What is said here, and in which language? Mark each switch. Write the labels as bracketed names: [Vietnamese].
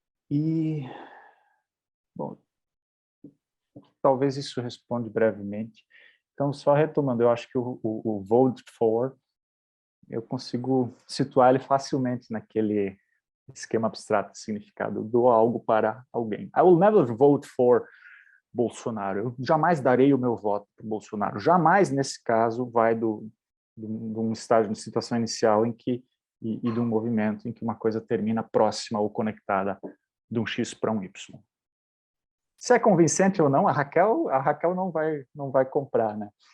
[Portuguese] E, bom, talvez isso responde brevemente. Então, só retomando, eu acho que o vote for, eu consigo situar ele facilmente naquele esquema abstrato de significado. Eu dou algo para alguém. [English] I will never vote for Bolsonaro. [Portuguese] Eu jamais darei o meu voto para Bolsonaro. Jamais, nesse caso, vai de um estágio de situação inicial e de um movimento em que uma coisa termina próxima ou conectada de um X para um Y. Se é convincente ou não, a Raquel não vai comprar, né?